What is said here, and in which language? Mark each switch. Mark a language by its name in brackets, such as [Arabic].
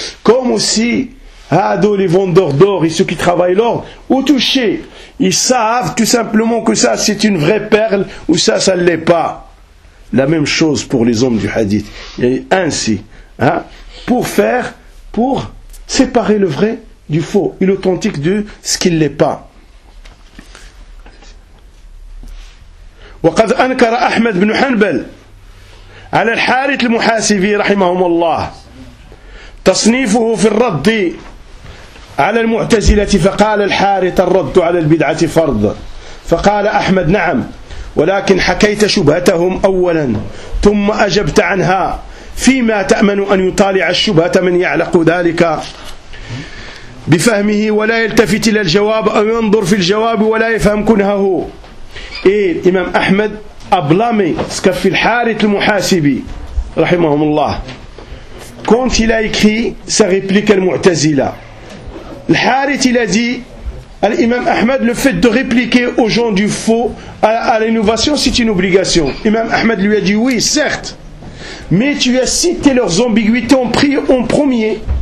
[French] Comme aussi Ado, les vendeurs d'or et ceux qui travaillent l'or, au toucher, ils savent tout simplement que ça c'est une vraie perle ou ça, ça ne l'est pas. La même chose pour les hommes du hadith. Et ainsi, hein, pour faire, pour séparer le vrai du faux et l'authentique de ce qu'il n'est pas. [Arabic] وَقَدْ أَنْكَرَ أَحْمَدْ بْنُ حَنْبَلْ عَلَى الْحَارِثِ الْمُحَاسِبِي رَحِمَهُمْ اللَّهِ تصنيفه في الرد على المعتزلة فقال الحارث الرد على البدعة فرض فقال أحمد نعم ولكن حكيت شبهتهم أولا ثم أجبت عنها فيما تأمن أن يطالع الشبهة من يعلق ذلك بفهمه ولا يلتفت إلى الجواب أو ينظر في الجواب ولا يفهم كنهه إيه إمام أحمد أبلامي سكف الحارث المحاسبي رحمهم الله. [French] Quand il a écrit sa réplique al-Mu'tazila, l'Harith il a dit, l'imam Ahmed, le fait de répliquer aux gens du faux, à l'innovation, c'est une obligation. Imam Ahmed lui a dit, oui, certes, mais tu as cité leurs ambiguïtés en premier.